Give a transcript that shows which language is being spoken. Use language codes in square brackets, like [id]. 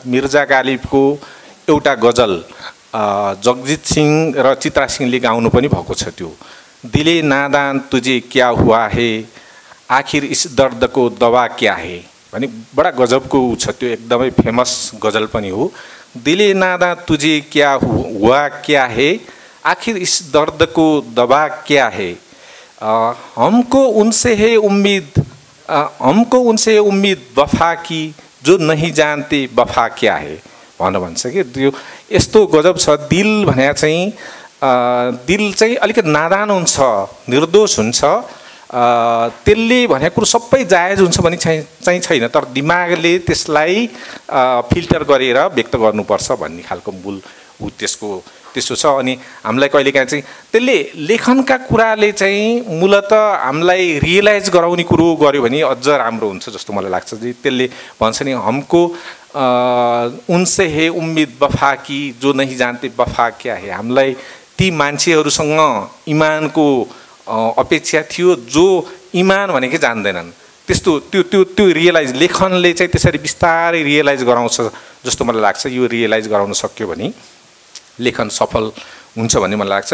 [ne] मिर्जा गालिबको एउटा गजल जगजीत सिंह र चित्रा सिंहले गाउनु पनि भएको छ। त्यो [hi] दिले नादान तुझे क्या हुआ है, आखिर इस दर्द को दवा क्या है [ne] भने बडा गजबको छ। त्यो एकदमै फेमस गजल पनि हो। [hi] दिले नादान तुझे क्या हुआ क्या है, आखिर इस दर्द को दवा क्या है, हमको उनसे है उम्मीद, हमको उनसे है उम्मीद वफा की, जो नहीं जानते वफा क्या है [ne] भन्छ कि त्यो यस्तो गजब छ। दिल भने चाहिँ दिल चाहिँ अलिकति नादान हुन्छ, निर्दोष हुन्छ। त्यसले भनेको कुरो सबै जायज हुन्छ भने चाहिँ छैन, तर दिमागले त्यसलाई फिल्टर गरेर व्यक्त गर्नुपर्छ भन्ने खालको मूल त्यसको त्यस्तो छ। अनि हामीलाई कहिलेकाहीँ चाहिँ त्यसले लेखनका कुराले चाहिँ मूलत हामीलाई रियलाइज गराउने कुरो गर्यो भने अझ राम्रो हुन्छ जस्तो मलाई लाग्छ। त्यसले भन्छ नि [hi] हमको उनसे है उम्मीद वफा की, जो नहीं जानते वफा क्या है। [ne] हामीलाई ती मान्छेहरूसँग इमानको अपेक्षा थियो जो इमान भनेकै जान्दैनन्। त्यस्तो त्यो त्यो त्यो रियलाइज लेखनले चाहिँ त्यसरी बिस्तारै रियलाइज गराउँछ जस्तो मलाई लाग्छ। यो रियलाइज गराउन सक्यो भने लेखन सफल हुन्छ भन्ने मलाई लाग्छ।